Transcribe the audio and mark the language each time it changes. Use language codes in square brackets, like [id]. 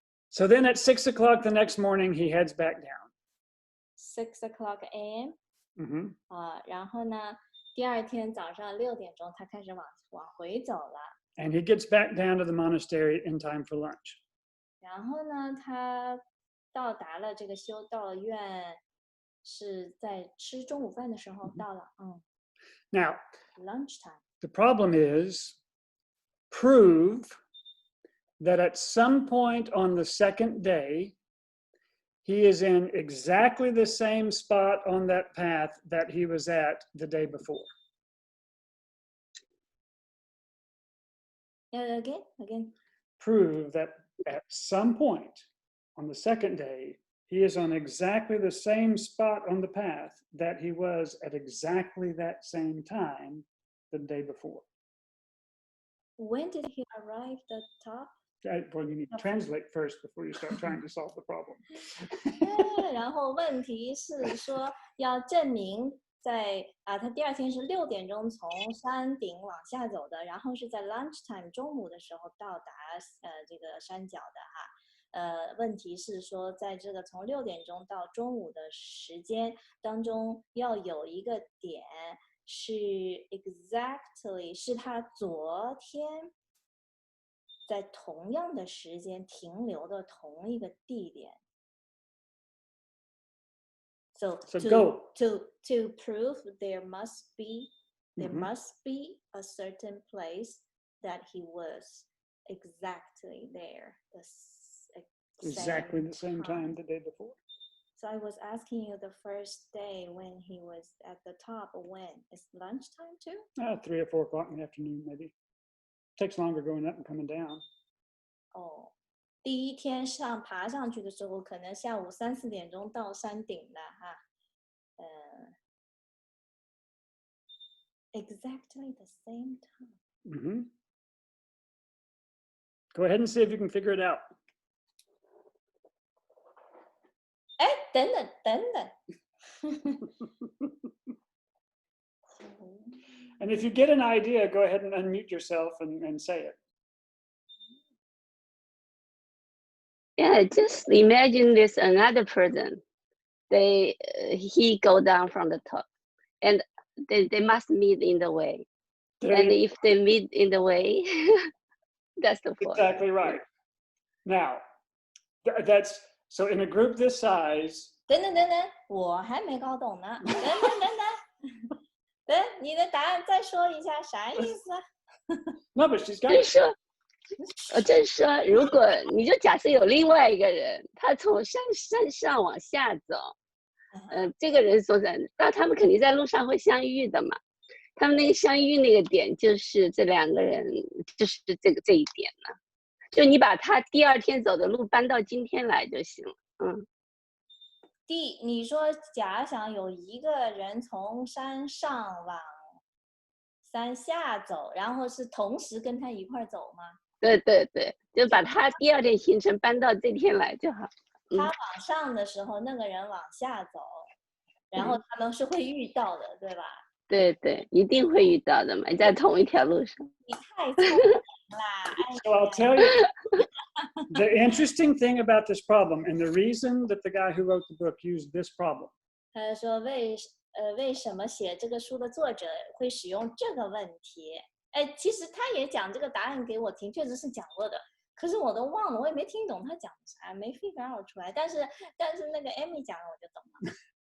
[en] So then at 6 o'clock the next morning, he heads back down. 6 o'clock a.m. [zh] 然后呢，第二天早上6点钟，他开始往回走了。 [en] And he gets back down to the monastery in time for lunch. [zh] 然后呢，他到达了这个修道院，是在吃中午饭的时候到了。 [en] Now, lunchtime. the problem is, prove that at some point on the second day, he is in exactly the same spot on that path that he was at the day before. Again. Prove that at some point on the second day, he is on exactly the same spot on the path that he was at exactly that same time the day before. When did he arrive at the top? Well, you need to translate first before you start trying to solve the problem. [zh] 然后问题是说要证明他第二天是6点钟从山顶往下走的，然后是在 lunchtime 中午的时候到达这个山脚的哈。问题是说在这个从6点钟到中午的时间当中要有一个点是 exactly 是他昨天在同样的时间停留的同一个地点。 [en] So to prove there must be a certain place that he was exactly there. Exactly the same time the day before. So I was asking you the first day when he was at the top. When? It's lunchtime too? 3 or 4 o'clock in the afternoon, maybe. Takes longer going up and coming down. [zh] 第一天爬上去的时候，可能下午3、4点钟到山顶了哈。 [en] Exactly the same time. Go ahead and see if you can figure it out. [zh] 等等。 [en] And if you get an idea, go ahead and unmute yourself and say it. Yeah, just imagine there's another person. He go down from the top, and they must meet in the way. And if they meet in the way, that's the point. Exactly right. Now, that's so in a group this size. [zh] 等，我还没搞懂呢。等，你的答案再说一下，啥意思 [en] ？No, but she's got. [zh] 就是说，如果你就假设有另外一个人，他从山上往下走，这个人说的，那他们肯定在路上会相遇的嘛。他们那个相遇那个点，就是这2个人，就是这一点呢。就你把他第二天走的路搬到今天来就行了。你说假想有一个人从山上往山下走，然后是同时跟他一块走吗？对，就把他第二天行程搬到这天来就好。他往上的时候，那个人往下走，然后他们是会遇到的，对吧？对，一定会遇到的嘛，在同一条路上。你太聪明啦！ [en] So I'll tell you. the interesting thing about this problem, and the reason that the guy who wrote the book used this problem, [zh] 他说为什么写这个书的作者会使用这个问题？其实他也讲这个答案给我听，确实是讲过的，可是我都忘了，我也没听懂他讲啥，没 [en] figure out [zh] 出来。但是那个 Amy 讲了我就懂了。